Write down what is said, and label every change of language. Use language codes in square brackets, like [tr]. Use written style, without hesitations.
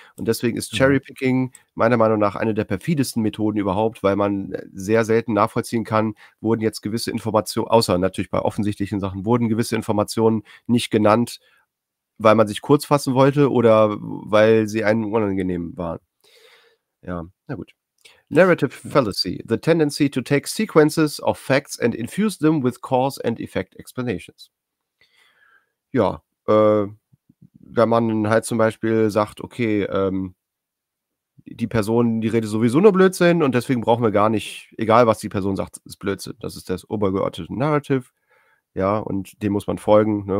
[de] Und deswegen ist Cherrypicking meiner Meinung nach eine der perfidesten Methoden überhaupt, weil man sehr selten nachvollziehen kann, wurden jetzt gewisse Informationen, außer natürlich bei offensichtlichen Sachen, wurden gewisse Informationen nicht genannt, weil man sich kurz fassen wollte oder weil sie einem unangenehm waren. Ja, na gut. [en] Narrative Fallacy, the tendency to take sequences of facts and infuse them with cause and effect explanations. [de] Ja, wenn man halt zum Beispiel sagt, okay, die Person, die redet sowieso nur Blödsinn und deswegen brauchen wir gar nicht, egal was die Person sagt, ist Blödsinn. Das ist das obergeordnete Narrative, ja, und dem muss man folgen. Ne?